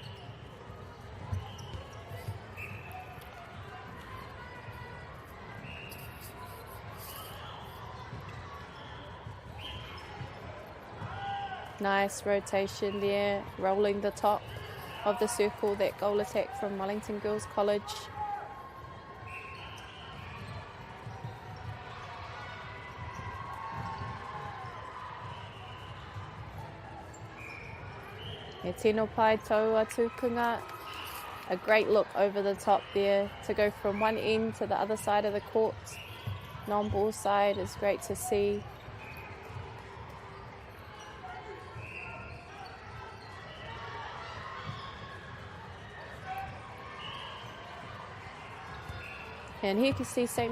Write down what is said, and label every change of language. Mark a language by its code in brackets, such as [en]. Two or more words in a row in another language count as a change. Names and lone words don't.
[en] Nice rotation there, rolling the top of the circle, that goal attack from Wellington Girls College. [mi] E tino pai taua tukunga. [en] A great look over the top there to go from one end to the other side of the court. Non-ball side is great to see. And here you can see St.